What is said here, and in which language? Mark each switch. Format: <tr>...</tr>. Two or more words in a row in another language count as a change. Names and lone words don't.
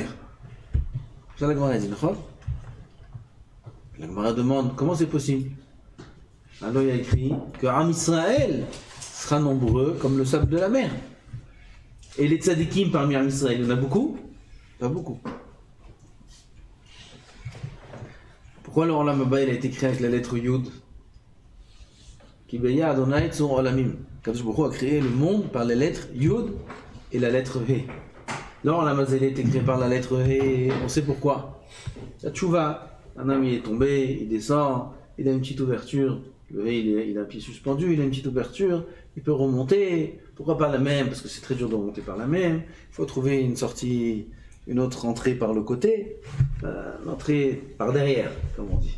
<fr>C'est ça la Gemara dit, non? La Gemara demande comment c'est possible. Alors il y a écrit que</fr> <he>עם ישראל</he> <fr>sera nombreux comme le sable de la mer. Et les tzadikim parmi</fr> <he>עם ישראל,</he> <fr>il y en a beaucoup? Pas beaucoup. Pourquoi le</fr> <he>עולם הבא</he> <fr>il a été créé avec la lettre Yud?</fr> <he>כי ביה ה' צור עולמים. קדוש ברוך הוא</he> <fr>a créé le monde par les lettres Yud et la lettre He. Là, la mazelle est écrite par la lettre He, on sait pourquoi. La tchouva, un homme il est tombé, il descend, il a une petite ouverture, le He il a un pied suspendu, il a une petite ouverture, il peut remonter, pourquoi pas la même, parce que c'est très dur de remonter par la même, il faut trouver une sortie, une autre entrée par le côté, l'entrée par derrière, comme on dit.</fr>